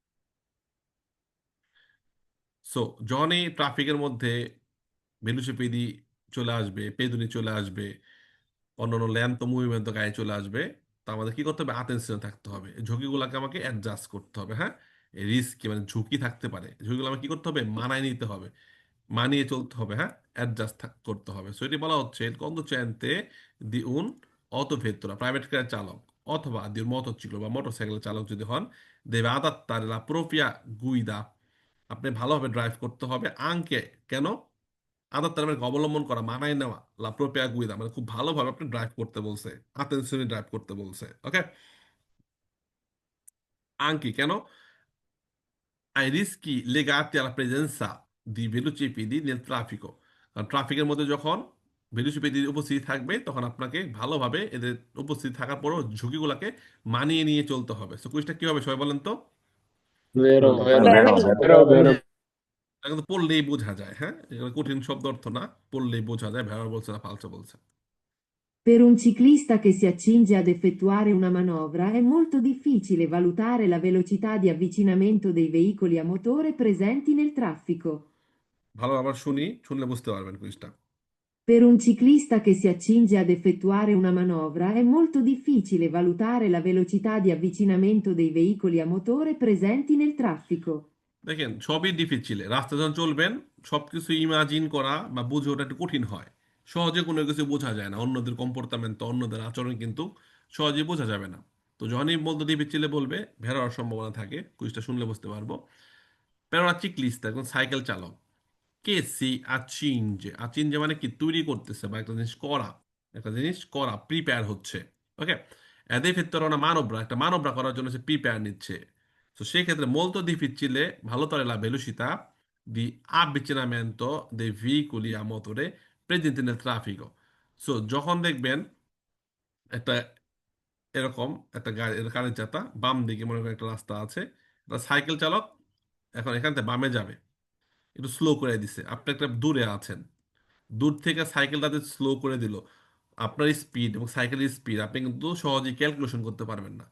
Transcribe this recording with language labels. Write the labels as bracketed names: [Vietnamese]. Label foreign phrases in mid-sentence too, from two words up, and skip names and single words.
[Bangla] সো যখনই ট্রাফিকের মধ্যে ভেলোসিপিদি চলে আসবে, পেদুনি চলে আসবে, অন্যান্য ল্যান্ড তো মুভমেন্ট গাড়ি চলে আসবে, তা আমাদের কি করতে হবে? অ্যাটেনশনে থাকতে হবে, এই ঝুঁকিগুলোকে আমাকে অ্যাডজাস্ট করতে হবে, হ্যাঁ। রিস্ক মানে ঝুঁকি থাকতে পারে, ঝুঁকিগুলো আমাকে কি করতে হবে? মানায় নিতে হবে, মানিয়ে চলতে হবে, হ্যাঁ, অ্যাডজাস্ট করতে হবে। সো এটি বলা হচ্ছে [Italian] conducente di un autovettura, [Bangla] প্রাইভেট কারের চালক অথবা [Italian] di un motociclo [Bangla] বা মোটরসাইকেলের চালক যদি হন, [Italian] deve adattare la propria guida, [Bangla] আপনি ভালোভাবে ড্রাইভ করতে হবে। আঙ্কে কেন? আদাত্তার মানে অবলম্বন করা, মানায় নেওয়া। [Italian] la propria guida [Bangla] মানে খুব ভালোভাবে আপনি ড্রাইভ করতে বলছে, আতেনশনে ড্রাইভ করতে বলছে। ওকে। আঙ্কি কেন? [Italian] ai rischi legati alla presenza di velocipedi nel traffico, [Bangla] কারণ ট্রাফিকের মধ্যে যখন ভেলোসিপিড উপস্থিতি থাকবে তখন আপনাকে ভালোভাবে এদের উপস্থিতি থাকার পরও ঝুঁকিগুলোকে মানিয়ে নিয়ে চলতে হবে। সো কুইজটা কি হবে সবাই বলেন তো? ভেরো স্যার ভেরো বেরো ভেরো ভেরো। এটা কিন্তু পড়লেই বোঝা যায়, হ্যাঁ, এগুলো কঠিন শব্দ অর্থ না, পড়লেই বোঝা যায়। ভেড়া বলছে না ফালসা বলছে। [Italian] Per un ciclista che si accinge ad effettuare una manovra è molto difficile valutare la velocità di avvicinamento dei veicoli a motore presenti nel traffico. [Bangla] ভালো, আবার শুনি, শুনলে বুঝতে পারবেন কুইজটা। [Italian] Per un ciclista che si accinge ad effettuare una manovra è molto difficile valutare la velocità di avvicinamento dei veicoli a motore presenti nel traffico. [Bangla] দেখেন সবই ডিফিচিল, রাস্তা যখন চলবেন সবকিছু ইমাজিন করা বা বুঝে ওঠা একটু কঠিন হয়। সহজে কোনো কিছু বোঝা যায় না, অন্যদের কম্পোর্টামেন্ট, অন্যদের আচরণ কিন্তু সহজে বোঝা যাবে না। তো যখনই বলতে ডিফিচিলে বলবে ভেড় হওয়ার সম্ভাবনা থাকে, কুইজটা শুনলে বুঝতে পারবো। প্যারা চিকলিস্ট একজন সাইকেল চালক, [Italian] che si accinge, [Bangla] আচিনজে মানে কি? তৈরি করতেছে বা একটা জিনিস করা, একটা জিনিস করা, প্রিপেয়ার হচ্ছে। ওকে। এদের ক্ষেত্রে না মানবরা একটা মানবরা করার জন্য সে প্রিপেয়ার নিচ্ছে। তো সেই ক্ষেত্রে [Italian] molto difficile valutare la velocità di avvicinamento dei veicoli a motore presenti nel traffico. [Bangla] সো যখন দেখবেন একটা এরকম একটা গাড়ি, গাড়ির চাকা বাম দিকে মনে করেন একটা রাস্তা আছে, একটা সাইকেল চালক এখন এখান থেকে বামে যাবে, একটু স্লো করে দিছে, আপনি একটা দূরে আছেন, দূর থেকে সাইকেলটাতে স্লো করে দিল, আপনার স্পিড এবং সাইকেলের স্পিড আপনি কিন্তু সহজেই ক্যালকুলেশন করতে পারবেন না।